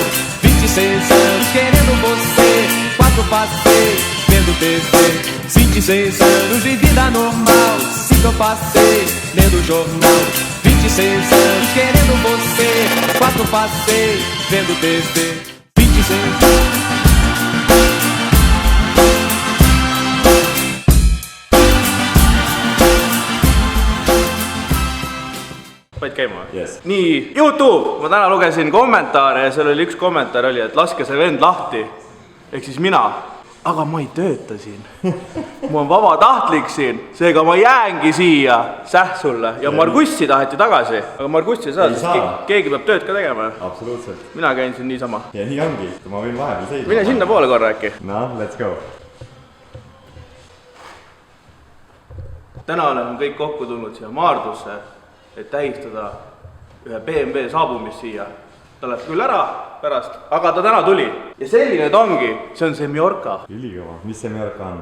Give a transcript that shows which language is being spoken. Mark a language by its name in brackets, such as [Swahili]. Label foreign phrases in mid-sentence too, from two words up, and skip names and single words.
[Portuguese] 26 anos querendo você, 4 passei vendo TV. 26 anos de vida normal, sinto eu passei lendo o jornal. 26 anos querendo você, 4 passei vendo TV. 26 anos. [Estonian] Vaid käima? Yes. Nii, YouTube! Ma täna lugesin kommentaare ja seal oli üks kommentaar oli, et laske see vend lahti. Ehk siis mina. Aga ma ei tööta siin. Mul on vabatahtlik siin. Seega ma jäängi siia sulle. Ja Margussi taheti tagasi. Aga Margussi ei saa, sest keegi peab tööd ka tegema. Absoluutselt. Mina käin siin niisama. Ja nii ongi, kui ma võin vahepeal seisma. Mine sinna poole korra äkki. [English] No, let's go. [Estonian] Täna oleme kõik kokku tulnud siia Maardusse, et tähistada ühe BMW saabumist siia. Ta läheb küll ära pärast, aga ta täna tuli. Ja selline ta ongi, see on see Mallorca. Ülikõva, mis see Mallorca on?